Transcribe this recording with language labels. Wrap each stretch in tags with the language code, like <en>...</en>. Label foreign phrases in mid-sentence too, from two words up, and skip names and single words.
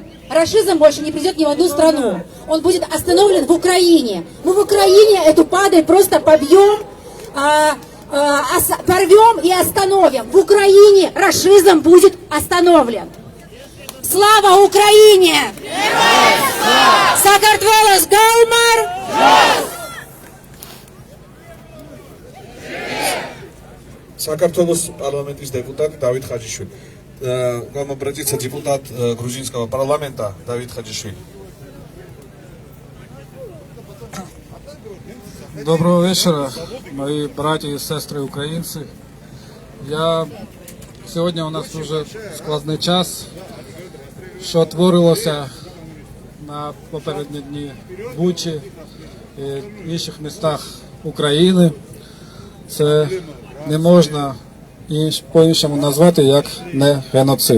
<ru>Рашизм больше не придет ни в одну страну. Он будет остановлен в Украине. Мы в Украине эту падаль просто побьем, порвем и остановим. В Украине рашизм будет остановлен. Слава Украине!</ru> <ka>საქართველოს გაუმარჯოს! საქართველოს პარლამენტის დეპუტატი დავით ხაჯიშვილი.</ka> <ru>Обратиться депутат грузинского парламента Давид Хаджишвили. Доброго вечера, мои братья и сестры українці.</ru> <uk>Сьогодні у нас дуже складний час, що творилося на попередні дні в Бучі і в інших містах України. Це не можна по-іншому назвати, як не геноцид.</uk>